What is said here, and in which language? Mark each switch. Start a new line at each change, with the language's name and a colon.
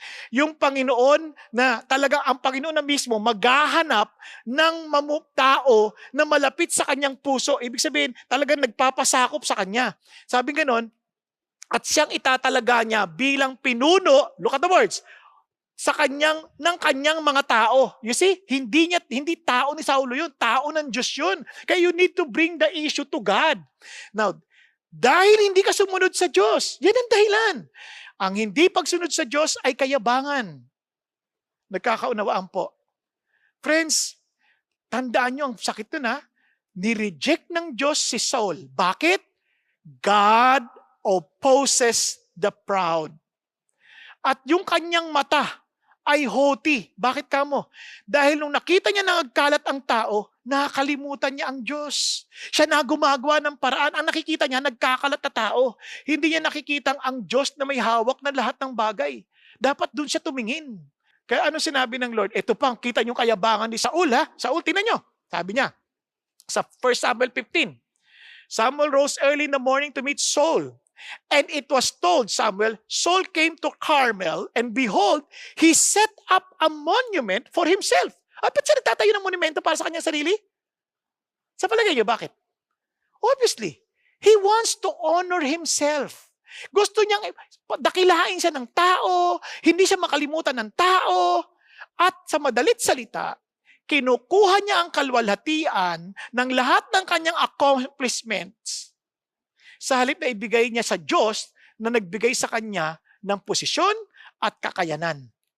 Filipino: Yung Panginoon na talagang ang Panginoon na mismo maghahanap ng tao na malapit sa kanyang puso. Ibig sabihin, talagang nagpapasakop sa kanya. Sabi ganon, at siyang itatalaga niya bilang pinuno,
English: look at the words,
Filipino: ng kanyang mga tao.
English: You see,
Filipino: hindi tao ni Saulo yun, tao ng Diyos yun.
English: Kaya you need to bring the issue to God.
Filipino: Now, dahil hindi ka sumunod sa Diyos, yan ang dahilan. Ang hindi pagsunod sa Diyos ay kayabangan. Nagkakaunawaan po. Friends, tandaan nyo ang sakit nun Ni-reject ng Diyos si Saul.
English: Bakit? God opposes the proud.
Filipino: At yung kanyang mata ay haughty. Bakit kamo? Dahil nung nakita niya na nagkalat ang tao, nakakalimutan niya ang Diyos. Siya na gumagawa ng paraan. Ang nakikita niya, nagkakalat na tao. Hindi niya nakikita ang Diyos na may hawak na lahat ng bagay. Dapat dun siya tumingin. Kaya ano sinabi ng Lord? Ito pang, kita niyo kayabangan ni Saul Saul, tingnan niyo. Sabi niya, sa
English: 1 Samuel 15, Samuel rose early in the morning to meet Saul. And it was told Samuel, Saul came to Carmel, and behold, he set up a monument for himself.
Filipino: Ba't siya nagtatayo ng monumento para sa kanyang sarili? Sa palagay niyo, bakit?
English: Obviously, he wants to honor himself.
Filipino: Gusto niyang dakilain siya ng tao, hindi siya makalimutan ng tao, at sa madalit salita, kinukuha niya ang kalwalhatian ng lahat ng kanyang accomplishments sa halip na ibigay niya sa Diyos na nagbigay sa kanya ng posisyon at kakayanan.